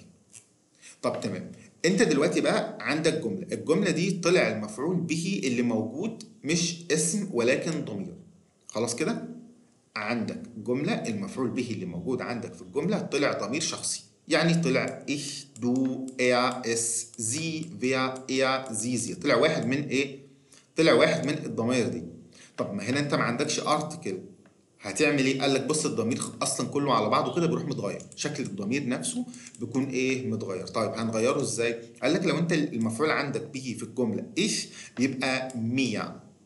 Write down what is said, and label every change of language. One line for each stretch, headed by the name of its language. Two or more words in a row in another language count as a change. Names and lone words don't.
Arabic: طب تمام، انت دلوقتي بقى عندك جمله، الجمله دي طلع المفعول به اللي موجود مش اسم ولكن ضمير. خلاص كده، عندك جمله المفعول به اللي موجود عندك في الجمله طلع ضمير شخصي. يعني طلع
German: ich du er es sie wer er sie sie،
Arabic: طلع واحد من ايه؟ طلع واحد من الضمائر دي. طب ما هنا انت ما عندكش ارتكل، هتعمل ايه؟ قال لك بص، الضمير اصلا كله على بعضه كده بيروح متغير، شكل الضمير نفسه بيكون ايه؟ متغير. طيب هنغيره ازاي؟ قال لك لو انت المفعول عندك به في الجمله ايش، بيبقى مية.